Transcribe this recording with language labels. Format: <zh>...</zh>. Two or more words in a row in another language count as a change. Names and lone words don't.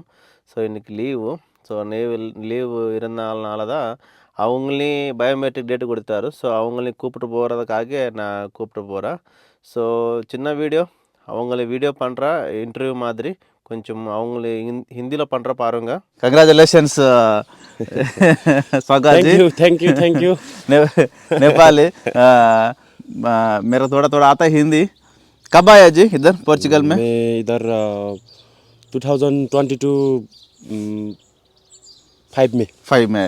<ta>ஸோ இன்றைக்கி லீவு. ஸோ லீவு இருந்தனால தான் அவங்களையும் பயோமெட்ரிக் டேட்டு கொடுத்தாரு. ஸோ அவங்களையும் கூப்பிட்டு போகிறதுக்காக நான் கூப்பிட்டு போகிறேன். ஸோ சின்ன வீடியோ அவங்கள வீடியோ பண்ணுற இன்டர்வியூ மாதிரி கொஞ்சம் அவங்கள ஹிந்தியில் பண்ணுற பாருங்க.</ta> <hi>कंग्रेचुलेशंस स्वागत जी।</hi> <en>thank you</en> <hi>नेपाली मेरा थोड़ा थोड़ा आता है हिंदी। कब आया जी इधर पोर्चुगल में? मैं इधर 2022 5 में</hi>